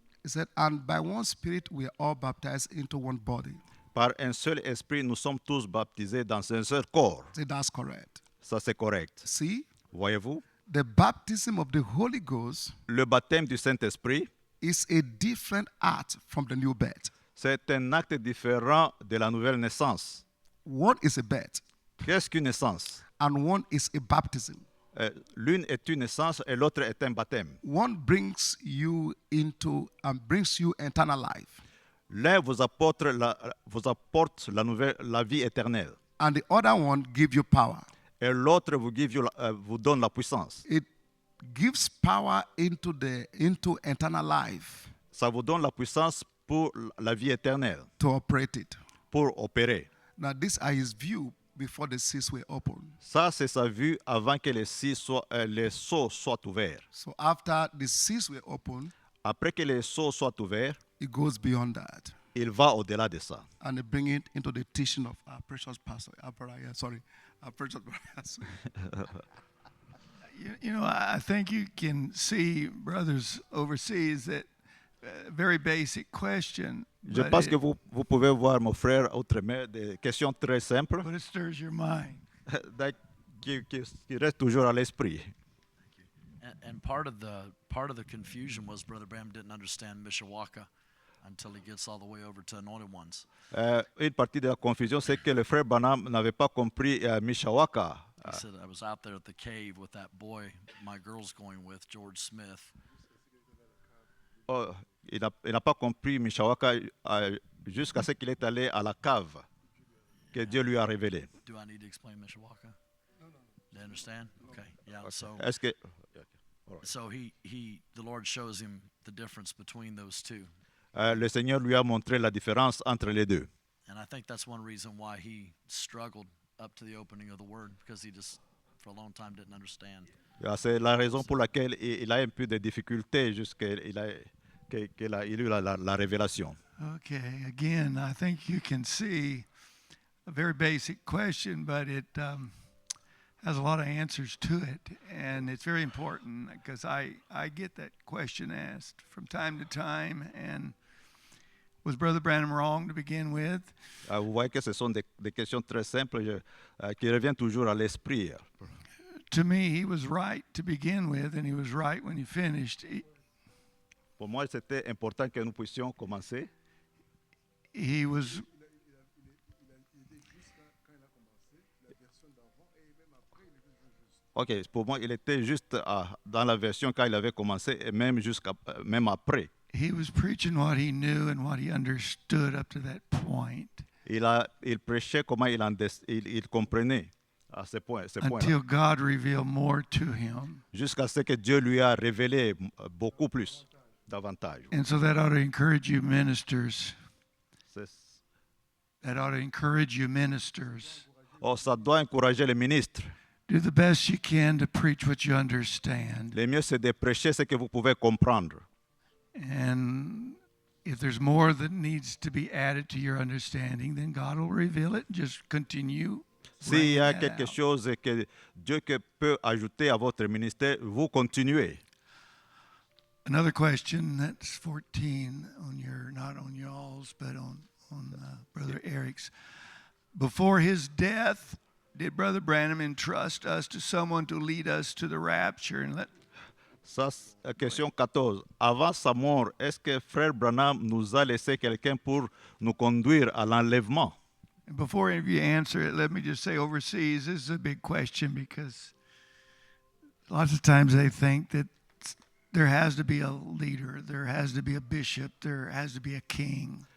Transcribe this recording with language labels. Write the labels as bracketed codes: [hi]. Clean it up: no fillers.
[en] he said, and by one Spirit we are all baptized into one body. [fr] par un seul esprit, nous sommes tous baptisés dans un seul corps. [en] Say that's correct. [fr] Ça, c'est correct. [en] See, [fr] Voyez-vous? [en] the baptism of the Holy Ghost [fr] Le baptême du Saint-Esprit, [en] is a different act from the new birth. [fr] c'est un acte différent de la nouvelle naissance. [en] One is a birth, [fr] Qu'est-ce qu'une naissance? [en] and one is a baptism. [fr] L'une est une naissance et l'autre est un baptême. [en] One brings you into and brings you eternal life, [fr] L'un vous apporte la vie éternelle [en] and the other one gives you power. [fr] et l'autre vous donne la puissance. [en] It gives power into eternal life [fr] Ça vous donne la puissance pour la vie éternelle, [en] to operate it. [fr] pour opérer. [en] Now, these are his view before the seals were opened. [fr] Ça, c'est sa vue avant que les sceaux soient ouverts. [en] So after the seals were opened, [fr] Après que les sceaux soient ouverts, [en] it goes beyond that, [fr] il va au-delà de ça. [en] and they bring it into the teaching of our precious pastor, our precious pastor. You know, I think you can see, brothers overseas, that very basic question. [fr] Je [en] but [fr] pense [en] it- [fr] que vous pouvez voir, mon frère, outre-mer, des questions très simples [en] but it stirs your mind. [fr] qui restent toujours à l'esprit. [en] And part of the confusion was Brother Bram didn't understand Mishawaka until he gets all the way over to Anointed Ones. [fr] Une partie de la confusion, c'est que le frère Branham n'avait pas compris Mishawaka. [en] He said, I was out there at the cave with that boy my girl's going with, George Smith. [fr] Oh, il n'a pas compris Mishawaka jusqu'à ce qu'il est allé à la cave que Dieu lui a révélé. [en] Do I need to explain Mishawaka? No. They understand? Okay. Yeah. [fr] Est-ce que [en] So the Lord shows him the difference between those two. [fr] le Seigneur lui a montré la différence entre les deux? [en] And I think that's one reason why he struggled up to the opening of the word, because he just for a long time didn't understand. [fr] C'est la raison pour laquelle il a un peu de difficultés jusqu'à qu'il a eu la révélation. [en] Okay, again, I think you can see a very basic question, but it has a lot of answers to it, and it's very important because I get that question asked from time to time. And was Brother Branham wrong to begin with? [fr] Vous voyez que ce sont des questions très simples qui reviennent toujours à l'esprit. [en] To me, he was right to begin with, and he was right when he finished. [fr] Pour moi, c'était important que nous puissions commencer. [en] He was [fr] Ok, pour moi, il était juste dans la version quand il avait commencé et même même après. [en] he was preaching what he knew and what he understood up to that point [fr] Il prêchait comment il comprenait à ce point, [en] until God revealed more to him. [fr] jusqu'à ce que Dieu lui a révélé beaucoup plus, davantage. [en] And so that ought to encourage you ministers. [fr] C'est- [en] That ought to encourage you ministers. [fr] Oh, ça doit encourager les ministres. [en] Do the best you can to preach what you understand. [fr] Le mieux, c'est de prêcher ce que vous pouvez comprendre. [en] And if there's more that needs to be added to your understanding, then God will reveal it. Just continue. [fr] S'il y a [en] bringing that [fr] quelque [en] out. [fr] chose que Dieu peut ajouter à votre ministère, vous continuez. [en] Another question that's 14 on your, not on y'all's, but on Brother Eric's. Before his death, did Brother Branham entrust us to someone to lead us to the rapture? And let, [fr] Ça, question 14. Avant sa mort, est-ce que Frère Branham nous a laissé quelqu'un pour nous conduire à l'enlèvement? [en] and before any of you answer it, let me just say overseas, this is a big question because lots of times they think that there has to be a leader, there has to be a bishop, there has to be a king.